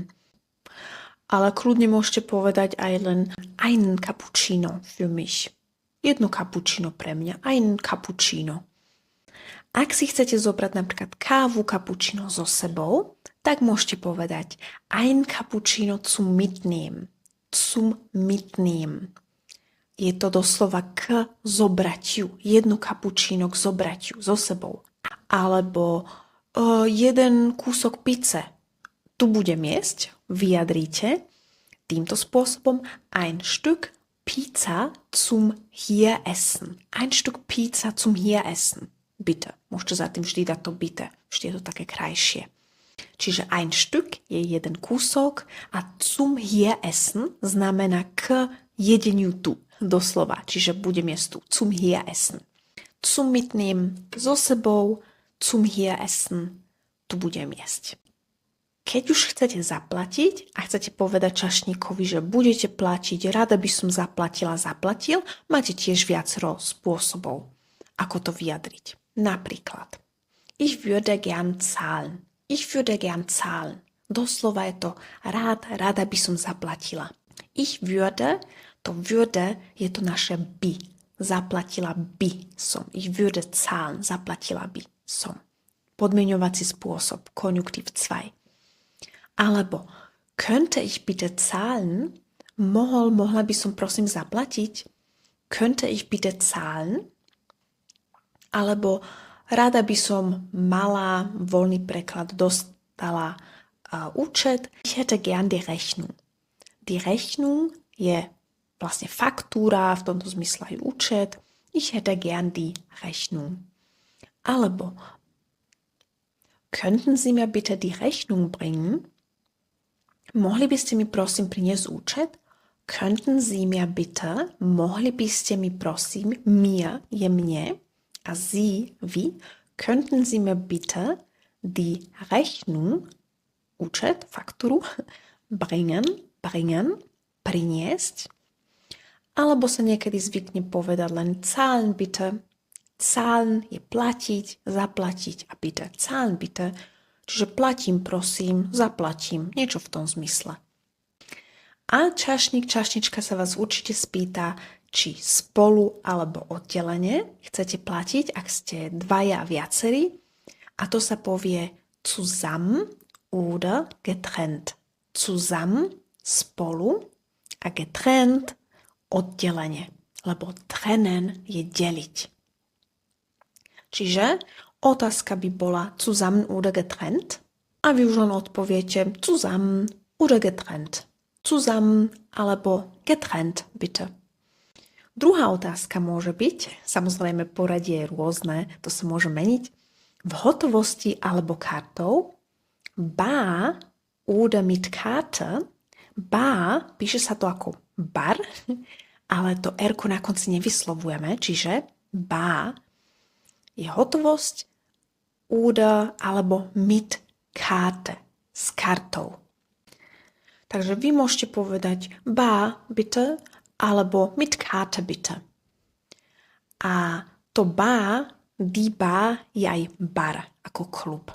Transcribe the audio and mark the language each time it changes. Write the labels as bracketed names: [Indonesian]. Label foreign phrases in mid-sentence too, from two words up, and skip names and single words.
[Slovak] Ale kľudne môžete povedať aj len [German] einen Cappuccino für mich. [Slovak] Jedno cappuccino pre mňa, [German] einen Cappuccino. [Slovak] Ak si chcete zobrať napríklad kávu, cappuccino so sebou, tak môžete povedať [German] ein Cappuccino zum Mitnehmen. Zum Mitnehmen. [Slovak] Je to doslova k zobratiu. Jedno cappuccino k zobratiu so sebou. Alebo jeden kúsok pice. Tu budem jesť, vyjadríte týmto spôsobom [German] ein Stück Pizza zum hier essen. Ein Stück Pizza zum hier essen. Bitte. [Slovak] Môžete za tým vždy dať to bitte. Vždy je to také krajšie. Čiže [German] ein Stück [Slovak] je jeden kúsok a [German] zum hier essen [Slovak] znamená k jedeniu tu. Doslova. Čiže budem jesť tu. [German] Zum hier essen. Zum mitnehmen [Slovak] so sebou. [German] Zum hier essen. [Slovak] Tu budem jesť. Keď už chcete zaplatiť a chcete povedať čašníkovi, že budete platiť, rada by som zaplatil, máte tiež viacero spôsobov, ako to vyjadriť. Napríklad, [German] ich würde gern zahlen. Ich würde gern zahlen. [Slovak] Doslova je to rada by som zaplatila. [German] Ich würde, [Slovak] to würde je to naše by. zaplatila by som. [German] Ich würde zahlen, [Slovak] zaplatila by som. Podmienovací spôsob, Konjunktiv 2. [German] Alebo könnte ich bitte zahlen? [Slovak] Mohla by som prosím zaplatiť? [German] Könnte ich bitte zahlen? [Slovak] Alebo rada by som mala, voľný preklad, dostala účet. [German] Ich hätte gern die Rechnung. Die Rechnung [Slovak] je vlastne faktúra, v tomto zmysle aj účet. [German] Ich hätte gern die Rechnung. Alebo könnten Sie mir bitte die Rechnung bringen? [Slovak] Mohli by ste mi prosím priniesť účet? [German] Könnten Sie mir bitte, [Slovak] mohli by ste mi prosím, mir je mne, a Sie, vy, [German] könnten Sie mir bitte die Rechnung, [Slovak] účet, faktúru, bringen, priniesť? Alebo sa niekedy zvykne povedať len [German] zahlen bitte. [Slovak] Zahlen je platiť, zaplatiť a bitte. [German] Zahlen bitte, [Slovak] čiže platím, prosím, zaplatím, niečo v tom zmysle. A čašník, čašnička sa vás určite spýta, či spolu alebo oddelene chcete platiť, ak ste dvaja a viacerí. A to sa povie [German] zusammen oder getrennt. Zusammen, [Slovak] spolu, a getrennt, oddelenie. Lebo trennen je deliť. Čiže otázka by bola [German] zusammen oder getrennt [Slovak] a vy už len odpoviete [German] zusammen oder getrennt. Zusammen alebo getrennt, bitte. [Slovak] Druhá otázka môže byť, samozrejme poradie je rôzne, to sa môže meniť, v hotovosti alebo kartou, [German] bar oder mit Karte. Bar, [Slovak] píše sa to ako bar, ale to R-ko na konci nevyslovujeme, čiže bar je hotovosť oder alebo [German] mit Karte, [Slovak] s kartou. Takže vy môžete povedať [German] bar bitte [Slovak] alebo [German] mit Karte bitte. [Slovak] A to bar, [German] die Bar [Slovak] je aj bar ako klub.